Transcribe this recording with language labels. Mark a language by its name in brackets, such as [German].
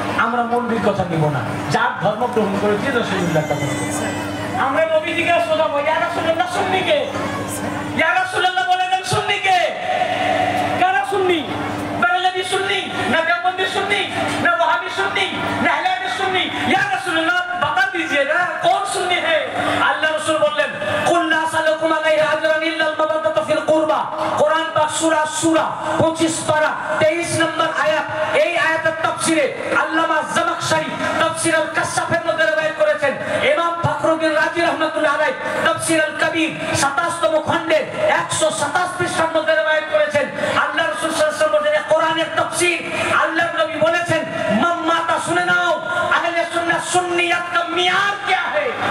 [Bangla] আমরা মৌলভীর কথা নিব না, যার ধর্ম গ্রহণ করেছি রাসূলুল্লাহর কথা। আমরা নবীজিকে শোনাবো, ইয়া রাসূলুল্লাহ সুন্নি কে? ইয়া রাসূলুল্লাহ বলে দেন সুন্নি কে? কারা সুন্নি? বেরেলভী সুন্নি না দেওবন্দি সুন্নি না ওয়াহাবি সুন্নি না আহলে হাদিস সুন্নি? [Hindi] ইয়া রাসূলুল্লাহ बता दीजिएगा कौन सुन्नी है? अल्लाह रसूल बोलें कुल ला सलकुम अलैहि अजरन इल्ला अल मवद्दतु फिल कुरबा। कुरान पाक सूरा 25 पारा 23 नंबर आयत। [Bangla] এই আয়াতের তাফসিরে আল্লামা জামাখশারি তাফসির আল কাশফের মধ্যে রওয়ায়াত করেছেন। ইমাম ফখরুদ্দিন রাজি রাহমাতুল্লাহ আলাইহি তাফসির আল কবির 27তম খণ্ডের 127 পৃষ্ঠার মধ্যে রওয়ায়াত করেছেন। আল্লাহ রাসূল সাল্লাল্লাহু আলাইহি ওয়াসাল্লাম বলেন কোরআনের তাফসির আল্লাহর নবী বলেছেন মাম্মাতা শুনে নাও, আহলে সুন্নাহ সুন্নিয়ত [Hindi] का मियार क्या है?